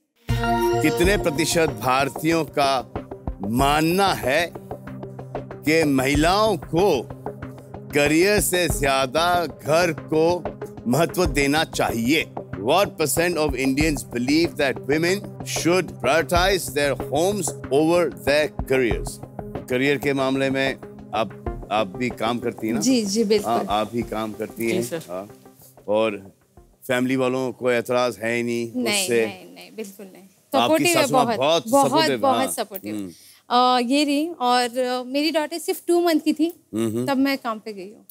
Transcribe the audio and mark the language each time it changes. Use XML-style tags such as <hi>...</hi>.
<hi>कितने प्रतिशत भारतीयों का मानना है कि महिलाओं को करियर से ज्यादा घर को महत्व देना चाहिए?</hi> <en>What % of Indians believe that women should prioritize their homes over their careers?</en> <hi>Career के मामले में आप भी काम करती हैं ना? जी जी बिल्कुल। हाँ, आप भी काम करती हैं। हाँ, और फैमिली वालों को एतराज है ही नहीं उससे? नहीं बिल्कुल नहीं। सपोर्टिव है, बहुत सपोर्टिव। ये रही, और मेरी डॉटर सिर्फ 2 मंथ की थी तब मैं काम पे गई हूँ।</hi>